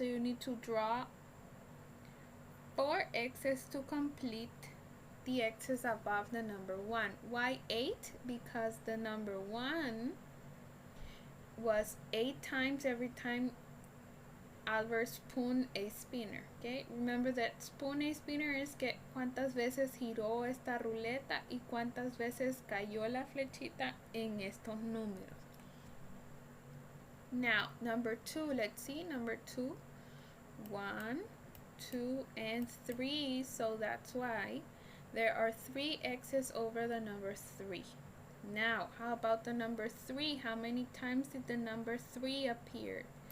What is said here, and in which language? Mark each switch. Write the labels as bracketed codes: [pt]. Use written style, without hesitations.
[en] So you need to draw 4 x's to complete the x's above the number 1. Why 8? Because the number 1 was 8 times every time Albert spun a spinner. Okay, remember that spun a spinner is [es] que cuántas veces giró esta ruleta y cuántas veces cayó la flechita en estos números. [en] Now, number 2, let's see, number 2, 1, 2, and 3, so that's why there are 3 x's over the number 3. Now, how about the number 3? How many times did the number 3 appear?